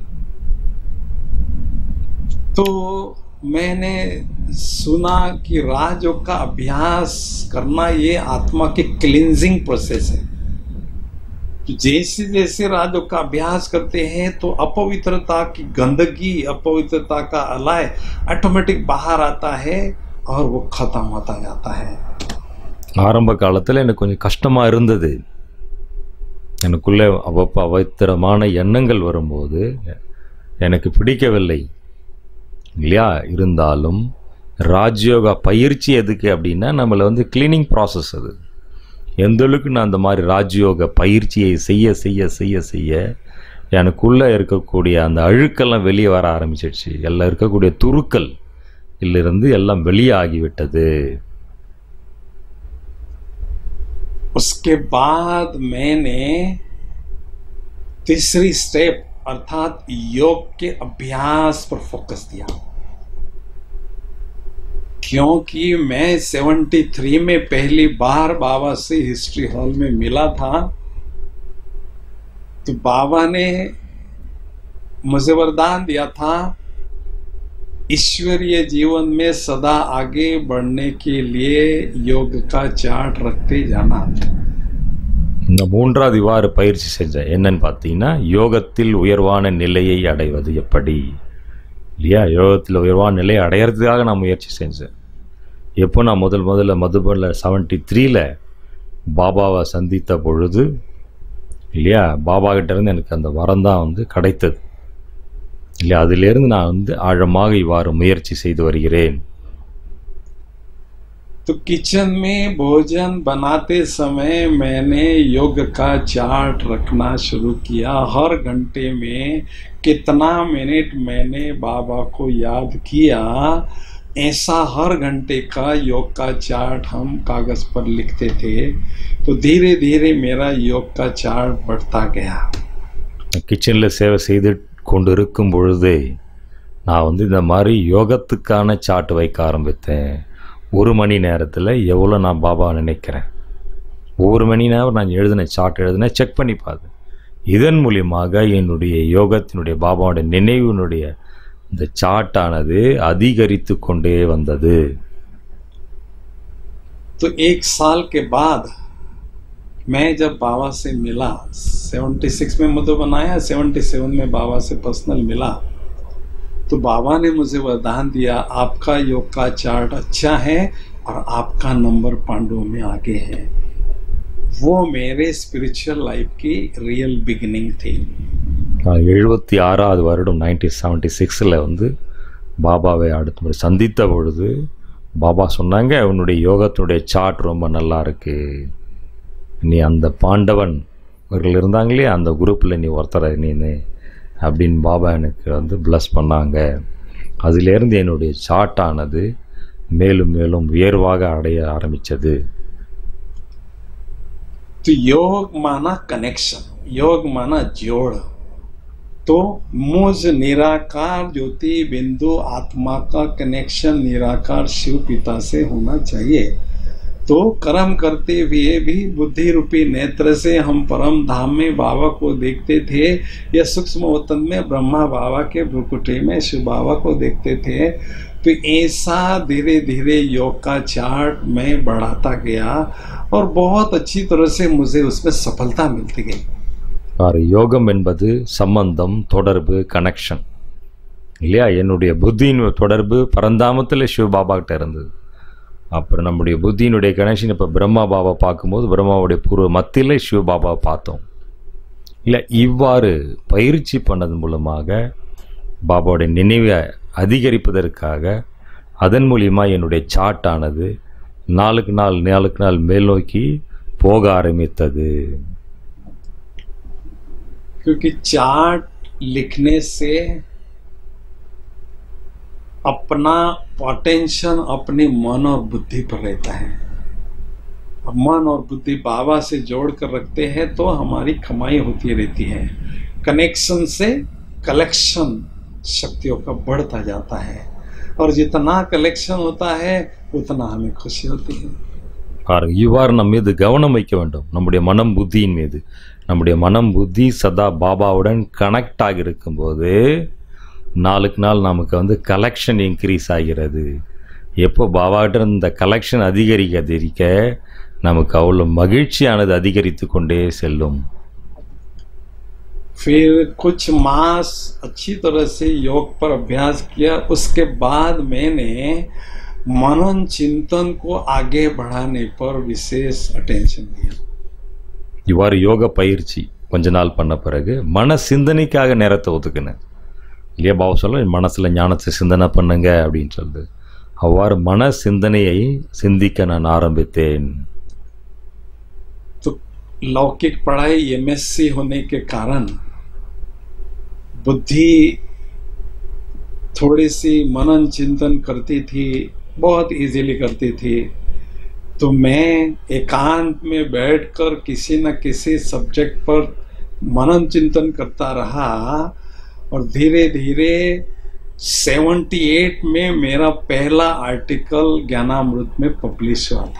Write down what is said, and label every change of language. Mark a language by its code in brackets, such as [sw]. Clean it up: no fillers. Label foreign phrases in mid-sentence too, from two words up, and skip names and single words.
[hi] तो मैंने सुना कि राजयोग का अभ्यास करना ये आत्मा की [en] cleansing process [hi] है. जैसे जैसे राजयोग का अभ्यास करते हैं तो अपवित्रता की गंदगी, अपवित्रता का अलाय ऑटोमेटिक बाहर आता है और वो खत्म होता जाता है. [ta] ஆரம்ப காலத்தில் எனக்கு கொஞ்சம் கஷ்டமாக இருந்தது. எனக்குள்ளே அபவித்திரமான எண்ணங்கள் வரும்போது எனக்கு பிடிக்கவில்லை இல்லையா. இருந்தாலும் ராஜயோகா பயிற்சி எதுக்கு அப்படின்னா, நம்மளை [en] cleaning process. [ta] அது எந்த அளவுக்கு நான் அந்த மாதிரி ராஜயோக பயிற்சியை செய்ய செய்ய செய்ய செய்ய எனக்குள்ளே இருக்கக்கூடிய அந்த அழுக்கெல்லாம் வெளியே வர ஆரம்பிச்சிடுச்சு. எல்லாம் இருக்கக்கூடிய துருக்கள் இருந்து எல்லாம் வெளியே ஆகிவிட்டது. [hi] उसके बाद मैंने तीसरी स्टेप अर्थात योग के अभ्यास पर फोकस दिया. क्योंकि मैं 73 में पहली बार बाबा से हिस्ट्री हॉल में मिला था, तो बाबा ने मुझे वरदान दिया था ईश्वरीय जीवन में सदा आगे बढ़ने के लिए योग का चार्ट रखते जाना. [ta] இந்த 3வது வார பயிற்சி செஞ்சேன். என்னன்னு பார்த்தீங்கன்னா, யோகத்தில் உயர்வான நிலையை அடைவது எப்படி இல்லையா. யோகத்தில் உயர்வான நிலையை அடையிறதுக்காக நான் முயற்சி செஞ்சேன். எப்போ நான் முதல்ல மதுபனில் 73ல் பாபாவை சந்தித்த பொழுது இல்லையா, பாபா கிட்டேருந்து எனக்கு அந்த வரம் தான் கிடைத்தது இல்லையா. அதிலிருந்து நான் ஆழமாக இவ்வாறு முயற்சி செய்து வருகிறேன். [hi] तो किचन में भोजन बनाते समय मैंने योग का चार्ट रखना शुरू किया. हर घंटे में कितना मिनट मैंने बाबा को याद किया, ऐसा हर घंटे का योग का चार्ट हम कागज पर लिखते थे. तो धीरे धीरे मेरा योग का चार्ट बढ़ता गया. [ta] கிச்சனில் சேவை செய்து கொண்டிருக்கும் பொழுதே நான் இந்த மாதிரி யோகத்துக்கான சார்ட் வைக்க ஆரம்பித்தேன். 1 மணி நேரத்தில் எவ்வளோ நான் பாபா நினைக்கிறேன், ஒவ்வொரு மணி நேரம் நான் சார்ட் எழுதினேன், செக் பண்ணி பார்த்தேன். இதன் மூலியமாக என்னுடைய யோகத்தினுடைய பாபாவுடைய நினைவினுடைய இந்த சார்ட்டானது அதிகரித்து கொண்டே வந்தது. [hi] तो 1 साल के बाद मैं जब बाबा से मिला 76 में मधुबन आया, 77 में बाबा से पर्सनल मिला, तो बाबा ने मुझे वरदान दिया, आपका योग का चार्ट अच्छा है और आपका नंबर पांडवों में आगे है। वो मेरे [en] spiritual life [hi] की [en] real beginning [hi] थी। [ta] 76வது வருடம் 1976 வந்து பாபாவை அடுத்த முறை சந்தித்த பொழுது பாபா சொன்னாங்க, உன்னுடைய யோகத்தினுடைய சார்ட் ரொம்ப நல்லா இருக்கு, நீ அந்த பாண்டவன் இவர்கள் இருந்தாங்களே அந்த குரூப்பில் நீ ஒருத்தர நீனு அப்படின்னு பாபா எனக்கு வந்து ப்ளஸ் பண்ணாங்க. அதிலேருந்து என்னுடைய சார்ட் ஆனது மேலும் மேலும் உயர்வாக அடைய ஆரம்பித்தது. [hi] तो योग माना कनेक्शन, योग माना जोड़। तो मुझ निराकार ज्योति बिंदु आत्मा का कनेक्शन निराकार शिव पिता से होना चाहिए। तो कर्म करते हुए भी बुद्धि रूपी नेत्र से हम परम धाम में बाबा को देखते थे, या सूक्ष्म वतन में ब्रह्मा बाबा के भ्रुकुटी में शिव बाबा को देखते थे। तो ऐसा धीरे धीरे योग का चार्ट मैं बढ़ाता गया और बहुत अच्छी तरह से मुझे उसमें सफलता मिलती गई। [ta] और யோகம் என்பது சம்பந்தம், தொடர்பு, கனெக்ஷன் இல்லையா? என்னுடைய புத்தியின் தொடர்பு பரந்தாமத்தில் சிவ பாபா கிட்ட இருந்தது. அப்புறம் நம்முடைய புத்தியினுடைய கனெக்ஷன் இப்போ பிரம்மா பாபா பார்க்கும்போது பிரம்மாவுடைய பூர்வ மத்தியில் சிவ பாபா பார்த்தோம் இல்லை. இவ்வாறு பயிற்சி பண்ணது மூலமாக பாபாவுடைய நினைவை அதிகரிப்பதற்காக அதன் மூலியமாக என்னுடைய சார்ட் ஆனது நாளுக்கு நாள் மேல் நோக்கி போக ஆரம்பித்தது. [hi] क्योंकि चार्ट लिखने से अपना अटेंशन अपने मन और बुद्धि पर रहता है। अब मन और बुद्धि बाबा से जोड़ कर रखते हैं तो हमारी कमाई होती रहती है। कनेक्शन से कलेक्शन शक्तियों का बढ़ता जाता है, और जितना कलेक्शन होता है उतना हमें खुशी होती है। [ta] இவ்வாறு நம் மீது கவனம் வைக்க வேண்டும், நம்முடைய மனம் புத்தியின் மீது. நம்முடைய மனம் புத்தி சதா பாபாவுடன் கனெக்ட் ஆகி இருக்கும்போது நாளுக்கு நாள் நமக்கு வந்து [en] collection increase [ta] ஆகிறது. எப்போ பாபாகிட்ட இந்த கலெக்ஷன் அதிகரிக்க நமக்கு அவ்வளோ மகிழ்ச்சியானது அதிகரித்து கொண்டே செல்லும். [hi] फिर कुछ मास अच्छी तरह से योग पर अभ्यास किया, उसके बाद मैंने मनन चिंतन को आगे बढ़ाने पर विशेष अटेंशन दिया। [ta] இவ்வாறு யோக பயிற்சி கொஞ்ச நாள் பண்ண பிறகு மன சிந்தனைக்காக நேரத்தை ஒதுக்குனேன் இல்லையா? பாபா சொல்ல மனசில் ஞானத்தை சிந்தனை பண்ணுங்க அப்படின்னு சொல்லுது. அவ்வாறு மன சிந்தனையை சிந்திக்க நான் ஆரம்பித்தேன். [hi] तो लौकिक पढ़ाई एमएससी होने के कारण बुद्धि थोड़ी सी मनन चिंतन करती थी, बहुत इजीली करती थी। तो मैं एकांत में बैठकर किसी न किसी सब्जेक्ट पर मनन चिंतन करता रहा, और धीरे धीरे 78 में मेरा पहला आर्टिकल ज्ञानामृत में पब्लिश हुआ था।